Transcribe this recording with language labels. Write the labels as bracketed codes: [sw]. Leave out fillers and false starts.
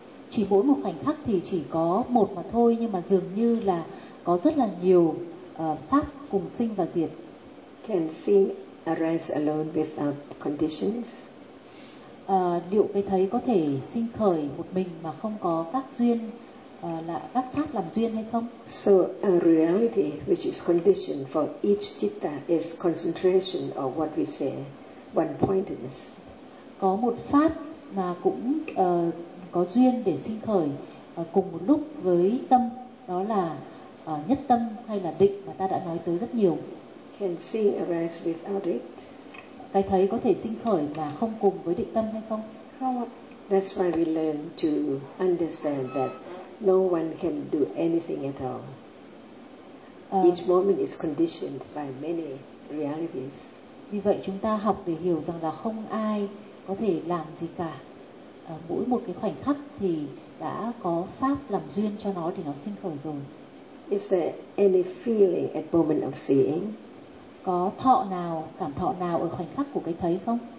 [vi] Chỉ mỗi một khoảnh khắc thì chỉ có một mà thôi, nhưng mà dường như là có rất là nhiều pháp cùng sinh và diệt. [en] Can sin arise alone without conditions? [vi] Liệu cái thấy có thể sinh khởi một mình mà không có các duyên, là các pháp làm duyên hay không? [en] So a reality which is conditioned for each citta is concentration or what we say one-pointedness. [vi] Có một pháp mà cũng có duyên để sinh khởi cùng một lúc với tâm, đó là nhất tâm hay là định mà ta đã nói tới rất nhiều. [en] Can seeing arise without it? [vi] Cái thấy có thể sinh khởi mà không cùng với định tâm hay không? Không. [en] That's why we learn to understand that no one can do anything at all. Each moment is conditioned by many realities. [vi] Vì vậy chúng ta học để hiểu rằng là không ai có thể làm gì cả. Mỗi một cái khoảnh khắc thì đã có pháp làm duyên cho nó thì nó sinh khởi rồi. [en] Is there any feeling at moment of seeing? [vi] Có thọ nào, cảm thọ nào ở khoảnh khắc của cái thấy không?